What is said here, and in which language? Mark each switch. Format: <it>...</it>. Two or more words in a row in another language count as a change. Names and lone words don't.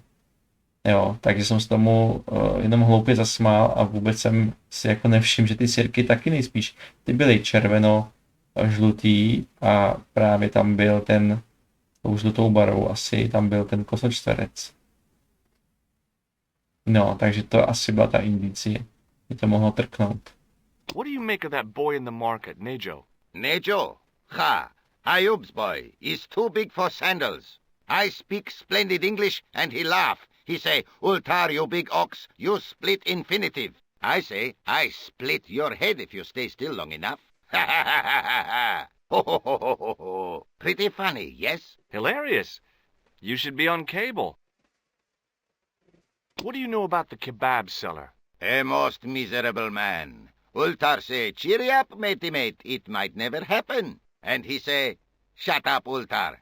<cs>Jo, takže jsem se tomu jenom hloupě zasmál a vůbec jsem si jako nevšiml, že ty sirky taky nejspíš ty byly červeno-žlutý a právě tam byl ten, tou žlutou barvou asi, tam byl ten kosočtverec. No, takže to asi byla ta indicie. Mě to mohlo trknout.</cs> <en>What do you make of that boy in the market, Nejo? Nejo? Ha! Ayub's boy is too big for sandals. I speak splendid English and he laugh. He say, Ultar, you big ox, you split infinitive. I say, I split your head if you stay still long enough. Ha ha ha ha ha ha! Ho ho ho ho ho ho! Pretty funny, yes? Hilarious. You should be on cable. What do you know about the kebab seller? A most miserable man. Ultar say, cheery up, matey mate, it might never happen. And he say, shut up, Ultar.</en>